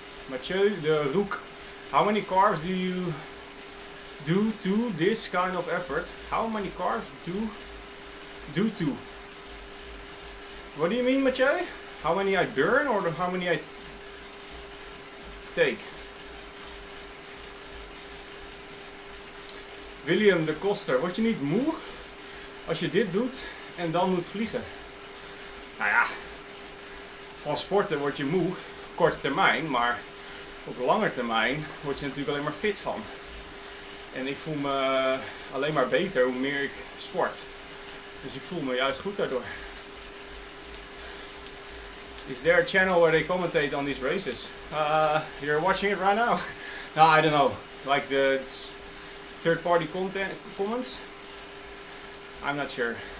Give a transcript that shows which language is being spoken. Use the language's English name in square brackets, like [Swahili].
[English] Mathieu de Roek. How many carbs do you do to this kind of effort? How many carbs do to? What do you mean, Mathieu? How many I burn or how many I take? [Dutch] William de Koster, wat je niet moe als je dit doet en dan moet vliegen? Nou ja, van sporten word je moe, korte termijn, maar op lange termijn word je natuurlijk alleen maar fit van. En ik voel me alleen maar beter hoe meer ik sport. Dus ik voel me juist goed daardoor. [English] Is there a channel where they commentate on these races? You're watching it right now? No, I don't know. Like the third-party comments? I'm not sure.